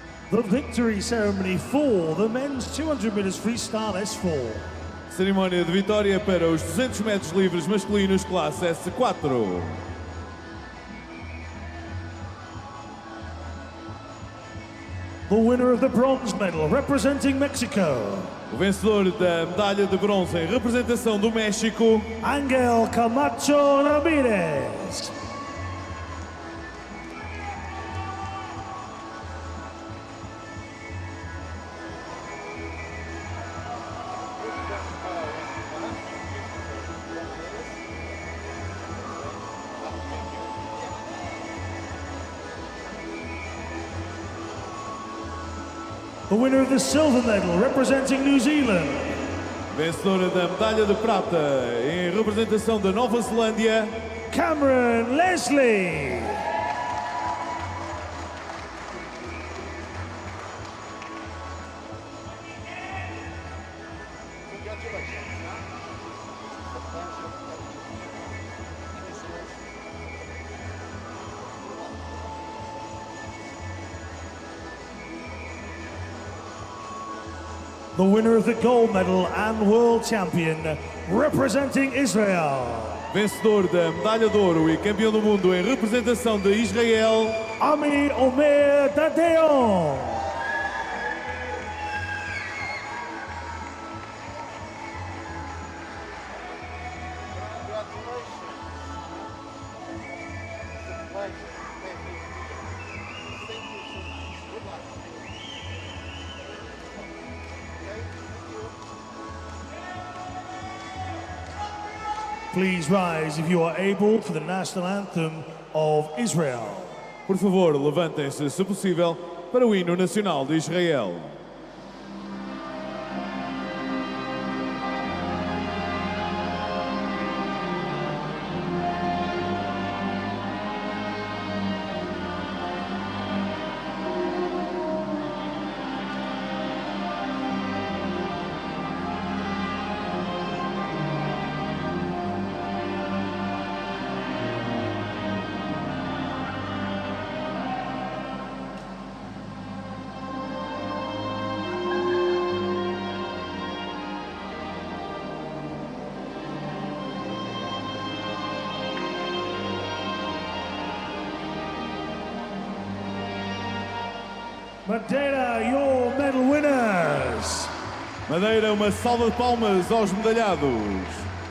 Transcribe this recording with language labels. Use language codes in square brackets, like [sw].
[en] The victory ceremony for the men's 200 meters freestyle S4. [pt] Cerimónia de vitória para os 200 metros livres masculinos classe S4. [en] The winner of the bronze medal representing Mexico. [pt] O vencedor da medalha de bronze em representação do México, Ángel Camacho Ramírez. [en] The winner of the silver medal representing New Zealand. [pt] vencedora da medalha de prata em representação da Nova Zelândia, Cameron Leslie. [en] The winner of the gold medal and world champion, representing Israel. [pt] vencedor da medalha de ouro e campeão do mundo em representação de Israel, Ami Omer Dadeon. [en] Please rise if you are able for the national anthem of Israel. [pt] Por favor, levantem-se, se possível, para o hino nacional de Israel. [en] Madeira, your medal winners. [pt] Madeira, uma salva de palmas aos medalhados.